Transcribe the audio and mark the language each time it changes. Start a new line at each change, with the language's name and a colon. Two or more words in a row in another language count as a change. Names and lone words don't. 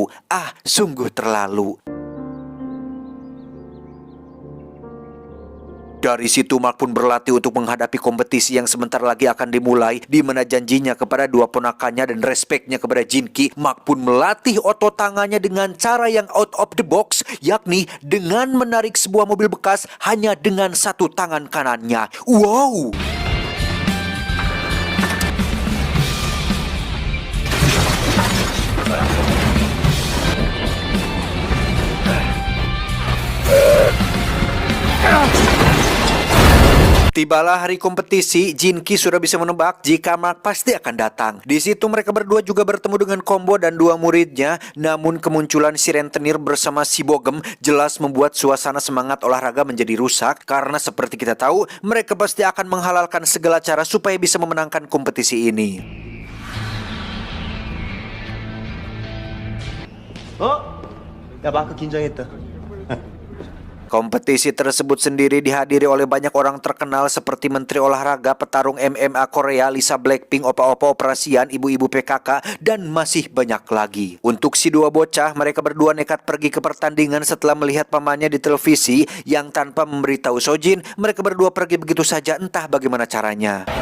Indonesian: Ah, sungguh terlalu. Dari situ Mark pun berlatih untuk menghadapi kompetisi yang sebentar lagi akan dimulai, di mana janjinya kepada dua ponakannya dan respeknya kepada Jin-ki. Mark pun melatih otot tangannya dengan cara yang
English: out of the box,
Indonesian: yakni dengan menarik sebuah mobil bekas hanya dengan satu tangan kanannya. Wow! Tibalah hari kompetisi, Jin-ki sudah bisa menebak jika Mark pasti akan datang. Di situ mereka berdua juga bertemu dengan Combo dan dua muridnya. Namun kemunculan si rentenir bersama si Bogem jelas membuat suasana semangat olahraga menjadi rusak. Karena seperti kita tahu, mereka pasti akan menghalalkan segala cara supaya bisa memenangkan kompetisi ini.
Korean: 야, 마크 긴장했다.
Indonesian: Kompetisi tersebut sendiri dihadiri oleh banyak orang terkenal seperti Menteri Olahraga, petarung MMA Korea, Lisa Blackpink, opa-opa operasian, ibu-ibu PKK, dan masih banyak lagi. Untuk si dua bocah, mereka berdua nekat pergi ke pertandingan setelah melihat pamannya di televisi yang tanpa memberitahu Sojin, mereka berdua pergi begitu saja entah bagaimana caranya.